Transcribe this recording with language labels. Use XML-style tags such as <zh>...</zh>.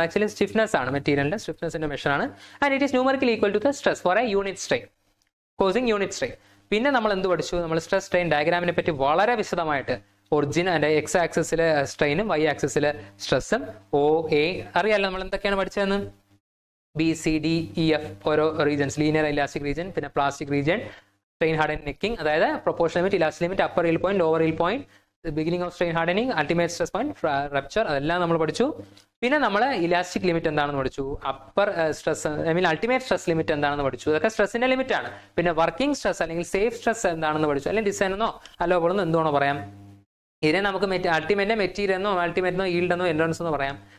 <ml>Actually stiffness ആണ്, മെറ്റീരിയലിന്റെ സ്റ്റിഫ്നെസിന്റെ measure ആണ്.</ml> <en>And it is numerically equal to the stress for a unit strain causing unit strain.</en> <ml>പിന്നെ നമ്മൾ എന്ത് പഠിച്ചു? നമ്മൾ സ്ട്രെസ് സ്ട്രെയിൻ ഡയഗ്രാമിനെ പറ്റി വളരെ വിശദമായിട്ട്, ഒറിജിൻ അതിന്റെ എക്സ് ആക്സിസിലെ സ്ട്രെയിനും വൈ ആക്സിസിലെ സ്ട്രെസ്സും, OA അറിയാലോ നമ്മൾ എന്തൊക്കെയാണ് പഠിച്ചതെന്ന്. BCDEF ഓരോ റീജൻസ്, ലീനിയർ ഇലാസ്റ്റിക് റീജൻ, പിന്നെ plastic region, strain hardening necking, അതായത് proportional limit, elastic limit, upper yield point, lower yield point, the beginning of strain hardening, ultimate stress point, rupture, അതെല്ലാം നമ്മൾ പഠിച്ചു. പിന്നെ നമ്മൾ ഇലാസ്റ്റിക് ലിമിറ്റ് എന്താണെന്ന് പഠിച്ചു, upper stress ultimate stress limit എന്താണെന്ന് പഠിച്ചു. ഇതൊക്കെ സ്ട്രെസിന്റെ ലിമിറ്റ് ആണ്. പിന്നെ വർക്കിംഗ് സ്ട്രെസ് അല്ലെങ്കിൽ സേഫ് സ്ട്രെസ് എന്താണെന്ന് പഠിച്ചു. അല്ലെങ്കിൽ ഡിസൈൻ എന്നോ അലോബിളെന്നോ എന്തുകൊണ്ടോ പറയാം. ഇതിനെ നമുക്ക് അൾട്ടിമേറ്റ് മെറ്റീരിയൽ എന്നോ അൾട്ടിമേറ്റ് എന്നോ yield എന്നോ എൻഡ്യൂറൻസ് എന്നോ പറയാം.</ml>